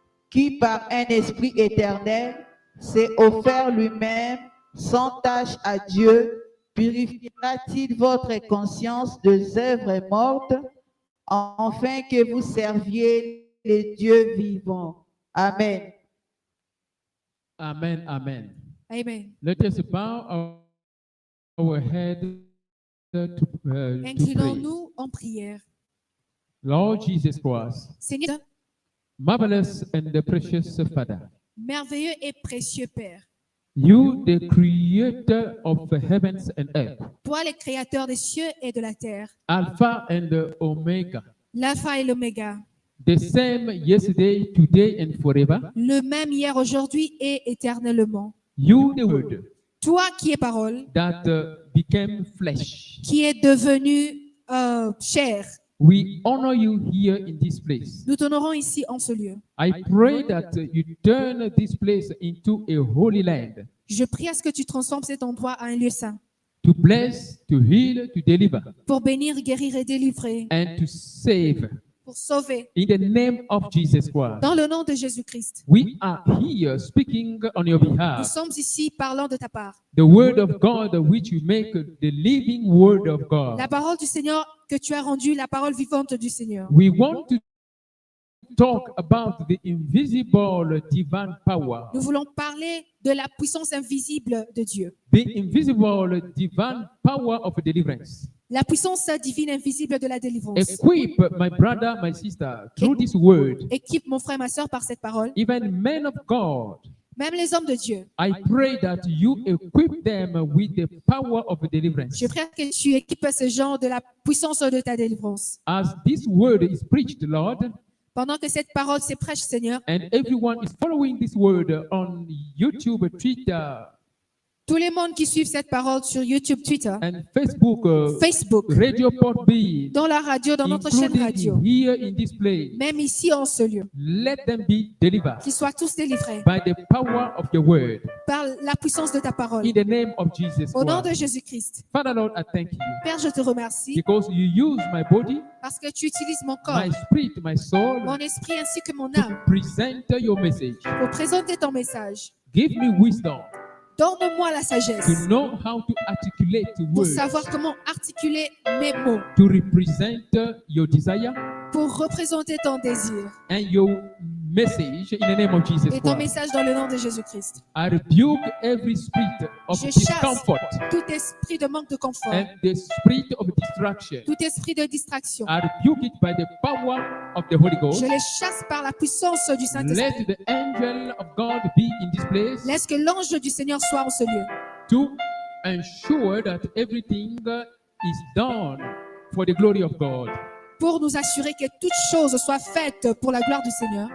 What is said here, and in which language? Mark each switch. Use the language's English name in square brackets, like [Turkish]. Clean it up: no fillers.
[French] qui par un esprit éternel s'est offert lui-même sans tache à Dieu, purifiera-t-il votre conscience des œuvres mortes, afin que vous serviez le Dieu vivant. [English] Amen. Amen, amen. Amen. Let us bow our head to pray. [French] Inclinons-nous en prière. [English] Lord Jesus Christ, [French] Seigneur, [English] marvelous and the precious Father, [French] merveilleux et précieux Père, [English] you, the creator of the heavens and earth, [French] toi le créateur des cieux et de la terre, [English] Alpha and the Omega, [French] l'alpha et l'oméga, [English] the same yesterday, today, and forever. [French] le même hier, aujourd'hui et éternellement. [English] You, the Word [French] Toi qui es parole, [English] that became flesh. [French] qui est devenu chair, [English] We honor you here in this place. [French] nous t'honorons ici en ce lieu. [English] I pray that you turn this place into a holy land [French] Je prie à ce que tu transformes cet endroit en un lieu saint [English] to bless, to heal, to deliver, [French] pour bénir, guérir et délivrer, [English] and to save. [French] pour sauver. [English] In the name of Jesus Christ. [French] Dans le nom de Jésus-Christ, [English] We are here speaking on your [French] nous [English] behalf. [French] sommes ici parlant de ta part. [English] The word of God which you make the living word of God. [French] La parole du Seigneur que tu as rendue, la parole vivante du Seigneur. [English] We want to talk about the invisible divine power. [French] Nous voulons parler de la puissance invisible de Dieu. [English] The invisible divine power of deliverance. [French] La puissance divine invisible de la délivrance. [English] Equip my brother, my sister through this word. [French] Équipe mon frère, ma soeur par cette parole. [English] Even men of God [French] même les hommes de Dieu. [English] I pray that you equip them with the power of deliverance. [French] Je prie que tu équipes ces gens de la puissance de ta délivrance. [English] As this word is preached, Lord, [French] Pendant que cette parole se prêche, Seigneur, [English] and everyone is following this word on YouTube, Twitter, [French] tous les mondes qui suivent cette parole sur YouTube, Twitter, [English] and Facebook, [French] Facebook, [English] Radio Port B, [French] dans la radio, dans notre chaîne radio, [English] including here in this place, [French] même ici en ce lieu, [English] let them be delivered [French] qu'ils soient tous délivrés [English] by the power of your word. [French] par la puissance de ta parole. [English] In the name of Jesus [French] Au nom de [English] Christ. [French] Jésus-Christ. [English] Father Lord, I thank you [French] Père, je te remercie [English] because you use my body, [French] parce que tu utilises mon corps, [English] my spirit, my soul [French] mon esprit ainsi que mon [English] to [French] âme [English] present your message. [French] pour présenter ton message. [English] Give me wisdom [French] Donne-moi la sagesse [English] to know how to articulate the [French] pour [English] words, [French] savoir comment articuler mes mots, [English] to represent your desire [French] pour représenter ton désir [English] and your message in the name of Jesus [French] et ton [English] Christ. [French] message dans le nom de Jésus-Christ. [English] I rebuke every spirit of [French] Je chasse [English] discomfort [French] tout esprit de manque de confort, [English] and the spirit of distraction. [French] tout esprit de distraction. [English] I rebuke it by the power of the Holy Ghost. [French] Je les chasse par la puissance du Saint-Esprit. [English] Let the angel of God be in this place [French] Laisse que l'ange du Seigneur soit en ce lieu [English] to ensure that everything is done for the glory of God. [French] pour nous assurer que toutes choses soient faites pour la gloire du Seigneur.